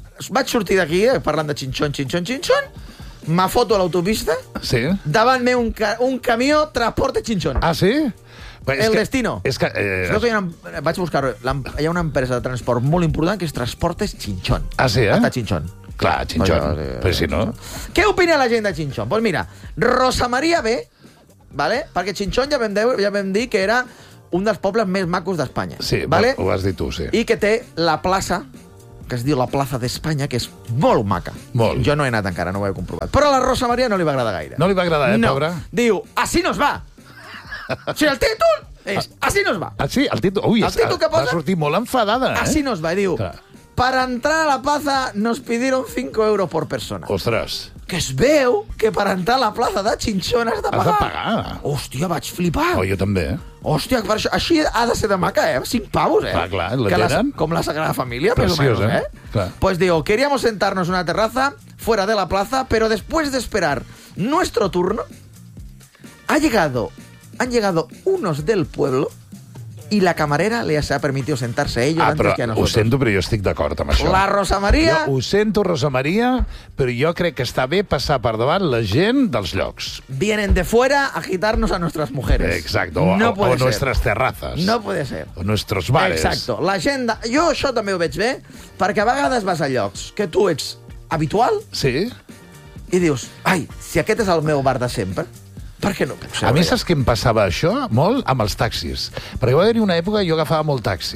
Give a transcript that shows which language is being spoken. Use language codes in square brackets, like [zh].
[ca] Vaig sortir d'aquí parlant de xinxon, me foto a l'autopista, sí, davant meu un camió transporte xinxon. Ah, sí? El és destino. Que, és que... Que hi ha una, vaig buscar... Hi ha una empresa de transport molt important que és Transportes Xinxon. Ah, sí, eh? Està xinxon. Clar, xinxon. Però si no... Què opina la gent de xinxon? Doncs [es] pues mira, Rosa Maria B, ¿vale? [ca] Perquè xinxon ja vam dir que era un dels pobles més macos d'Espanya. Sí, [es] ¿vale? [ca] Ho has dit tu, sí. I que té la plaça... que es diu la Plaza d'Espanya, que és molt maca. Molt. Jo no he anat encara, no ho he comprovat. Però a la Rosa Maria no li va agradar gaire. No li va agradar, no. Pobra. Diu, [es] así nos va. [ca] O sigui, el títol és, así nos va. Ah, sí, el títol. Ui, el títol que posa, va sortir molt enfadada. [es] Así nos va, [ca] diu. [es] Para entrar a la plaza nos pidieron 5 euros por persona. [ca] Ostres. Que es veu que per entrar a la plaza de Chinchón has de pagar. Has de pagar. Hòstia, vaig flipar. Oh, jo també. Hòstia, per això, així ha de ser de maca, eh? [es] 5 pavos, eh? [ca] Va, clar, la tenen. Com la Sagrada Família, preciosa, més o menys, eh? Clar. [es] Pues digo, queríamos sentarnos en una terraza fuera de la plaza, pero después de esperar nuestro turno, han llegado unos del pueblo... Y la camarera le se ha permitido sentarse a ellos antes [ca] però, [es] que a nosotros. [ca] Ho sento, però jo estic d'acord amb això. La Rosa Maria... Jo ho sento, Rosa Maria, però jo crec que està bé passar per davant la gent dels llocs. [es] Vienen de fuera a agitarnos a nuestras mujeres. Exacto. No o ser. Nuestras terrazas. No puede ser. O nuestros bares. Exacto. [ca] La gent de... Jo això també ho veig bé, perquè a vegades vas a llocs que tu ets habitual... Sí. I dius, ai, si aquest és el meu bar de sempre... Per què no puc ser? A mi saps què em passava això? Molt amb els taxis. Perquè va haver-hi una època que jo agafava molt taxi.